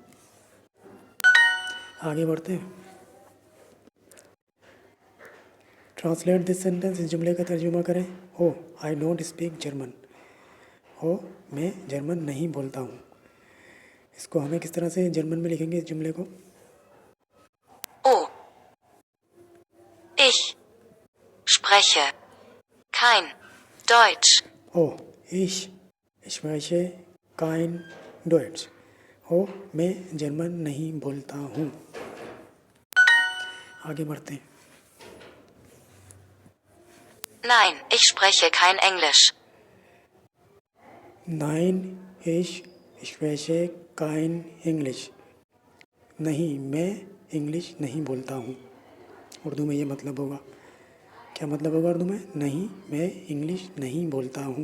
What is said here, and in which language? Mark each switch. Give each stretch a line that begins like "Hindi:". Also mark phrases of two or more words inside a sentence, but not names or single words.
Urdu: آگے بڑھتے ہیں.
English: translate this sentence.
Urdu: اس جملے کا ترجمہ کریں.
English: Oh I don't speak German.
Urdu: او میں جرمن نہیں بولتا ہوں. اس کو ہمیں کس طرح سے جرمن میں لکھیں گے اس جملے کو.
German: Oh, ich spreche kein Deutsch. Oh ich spreche kein Deutsch.
Urdu: او میں جرمن نہیں بولتا ہوں. آگے بڑھتے ہیں.
German: Nein, ich spreche kein Englisch. Nein ich spreche kein Englisch.
Urdu: نہیں، میں انگلش نہیں بولتا ہوں. اردو میں یہ مطلب ہوگا. کیا مطلب ہوگا اردو میں۔ نہیں، میں انگلش نہیں بولتا ہوں.